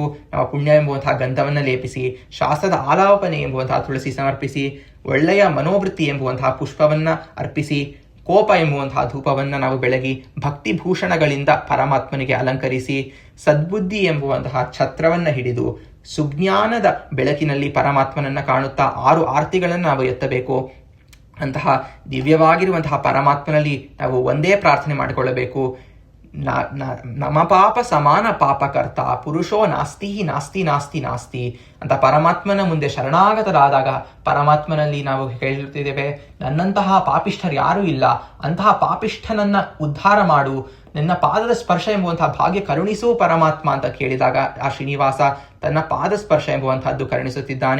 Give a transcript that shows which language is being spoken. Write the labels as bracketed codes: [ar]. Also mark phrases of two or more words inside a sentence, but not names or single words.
[kn] ನಮ್ಮ ಪುಣ್ಯ ಎಂಬುವಂತಹ ಗಂಧವನ್ನು ಲೇಪಿಸಿ, ಶಾಸ್ತ್ರದ ಆಲಾಪನೆ ಎಂಬುವಂತಹ ತುಳಸಿ ಸಮರ್ಪಿಸಿ, ಒಳ್ಳೆಯ ಮನೋವೃತ್ತಿ ಎಂಬುವಂತಹ ಪುಷ್ಪವನ್ನು ಅರ್ಪಿಸಿ, ಕೋಪ ಎಂಬುವಂತಹ ಧೂಪವನ್ನು ನಾವು ಬೆಳಗಿ ಭಕ್ತಿಭೂಷಣಗಳಿಂದ ಪರಮಾತ್ಮನಿಗೆ ಅಲಂಕರಿಸಿ, ಸದ್ಬುದ್ಧಿ ಎಂಬುವಂತಹ ಛತ್ರವನ್ನು ಹಿಡಿದು ಸುಜ್ಞಾನದ ಬೆಳಕಿನಲ್ಲಿ ಪರಮಾತ್ಮನನ್ನು ಕಾಣುತ್ತಾ 6 ಆರತಿಗಳನ್ನು ನಾವು ಎತ್ತಬೇಕು. ಅಂತಹ ದಿವ್ಯವಾಗಿರುವಂತಹ ಪರಮಾತ್ಮನಲ್ಲಿ ನಾವು ಒಂದೇ ಪ್ರಾರ್ಥನೆ ಮಾಡಿಕೊಳ್ಳಬೇಕು. [sa] ನಮ ಪಾಪ ಸಮಾನ ಪಾಪಕರ್ತ ಪುರುಷೋ ನಾಸ್ತಿ ನಾಸ್ತಿ ನಾಸ್ತಿ ನಾಸ್ತಿ [kn] ಅಂತ ಪರಮಾತ್ಮನ ಮುಂದೆ ಶರಣಾಗತರಾದಾಗ ಪರಮಾತ್ಮನಲ್ಲಿ ನಾವು ಕೇಳುತ್ತಿದ್ದೇವೆ, ನನ್ನಂತಹ ಪಾಪಿಷ್ಠರು ಯಾರೂ ಇಲ್ಲ, ಅಂತಹ ಪಾಪಿಷ್ಠನನ್ನ ಉದ್ಧಾರ ಮಾಡು, ನನ್ನ ಪಾದದ ಸ್ಪರ್ಶ ಎಂಬುವಂತಹ ಭಾಗ್ಯ ಕರುಣಿಸು ಪರಮಾತ್ಮ ಅಂತ ಕೇಳಿದಾಗ ಆ ಶ್ರೀನಿವಾಸ ತನ್ನ ಪಾದ ಸ್ಪರ್ಶ ಎಂಬುವಂತಹದ್ದು ಕರುಣಿಸುತ್ತಿದ್ದಾನೆ.